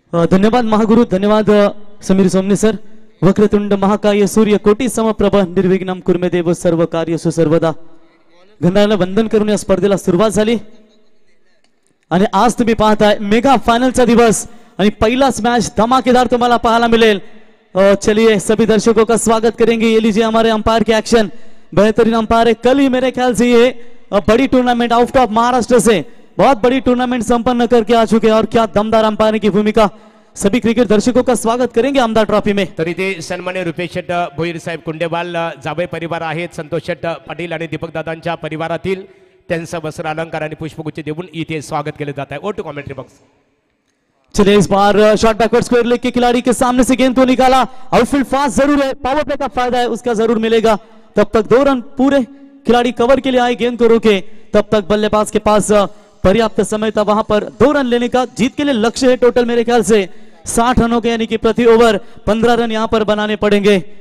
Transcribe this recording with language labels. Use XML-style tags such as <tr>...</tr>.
<mr>धन्यवाद महागुरु. धन्यवाद समीर सोमने सर.</mr> <sa>वक्रतुंड महाकाय सूर्य कोटी समप्रभ निर्विघ्नम कुर्मे देव सर्व कार्यसु सर्वदा.</sa> <mr>गंधाला वंदन करून या स्पर्धेला सुरुवात झाली आणि आज तुम्ही पाहताय मेगा फायनलचा दिवस आणि पहिलाच मॅच धमाकेदार तुम्हाला पाहायला मिळेल.</mr> <hi>चलिए सभी दर्शकों का स्वागत करेंगे. ये लीजिए हमारे अंपायर की एक्शन. बेहतरीन अंपायर है. कल ही मेरे ख्याल से ये बड़ी टूर्नामेंट आउट ऑफ महाराष्ट्र से बहुत बड़ी टूर्नामेंट संपन्न करके आ चुके हैं और क्या दमदार अंपायर की भूमिका. सभी क्रिकेट दर्शकों का स्वागत करेंगे आमदार ट्रॉफी में.</hi> <mr>तर इथे सन्मान्य रुपेश शेठ भोईर साहेब कुंडेवाल जावई परिवार आहेत. संतोष शेठ पाटील आणि दीपक दादांच्या परिवारातील त्यांचं वस्त्र अलंकार आणि पुष्पगुच्छ देऊन इथे स्वागत केले जात आहे.</mr> <en>ओ to commentary box.</en> <hi>चलिए इस बार शॉट बैकवर्ड स्क्वायर लेग के खिलाड़ी के सामने से गेंद को निकाला। आउटफील्ड फास्ट जरूर है, पावर प्ले का फायदा है उसका जरूर मिलेगा। तब तक 2 रन पूरे खिलाड़ी कवर के लिए आए, गेंद को रोके। तब तक बल्लेबाज के पास पर्याप्त समय था वहां पर 2 रन लेने का। जीत के लिए लक्ष्य है टोटल मेरे ख्याल से 60 रनों के, यानी कि प्रति ओवर 15 रन यहां पर बनाने पड़ेंगे।</hi>